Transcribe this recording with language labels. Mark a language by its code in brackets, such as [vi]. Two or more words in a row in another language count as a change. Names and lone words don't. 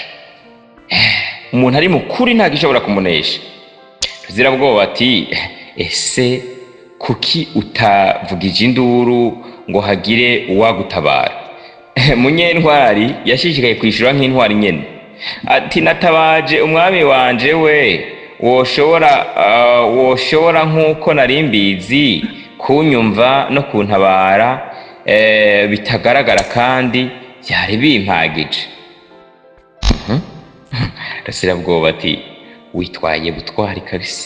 [rn] Umuntu ari mukuri nta gishobora kumunesha. Tuzira bwoba ati ese kuki utavugije induru ngo hagire uwagutabara? Munyentwari yashishikaye kwishura nk'intwari nyene ati natabaje umwami wanje we, woshobora nk'uko nari mbizi kunyumva no kuntabara bitagaragara kandi byari bimpagije. Rasira bwoba ati witwaye butwari kabisa.